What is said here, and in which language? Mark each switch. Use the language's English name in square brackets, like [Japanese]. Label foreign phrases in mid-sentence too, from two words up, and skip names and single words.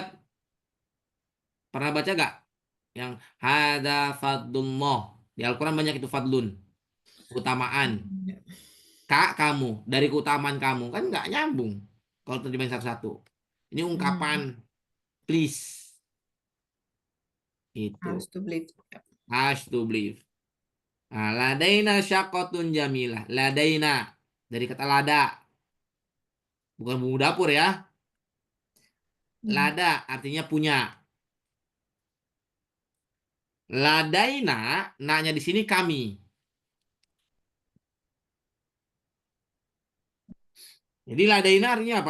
[Indonesian] Pernah baca gak? Yang [Arabic] هذا فضل الله. [Indonesian] Di Al-Quran banyak itu fadlun. Keutamaan. Kak kamu, dari keutamaan kamu. Kan nggak nyambung. Kalau terjemahin satu-satu. Ini ungkapan please. Itu. [English] Harus to believe. Has to believe. [Arabic] Nah, لدينا شقة جميلة. [Indonesian] Ladaina. Dari kata lada. Bukan bumbu dapur ya. Lada artinya punya. Ladaina, na-nya di sini kami. Jadi ladaina artinya apa?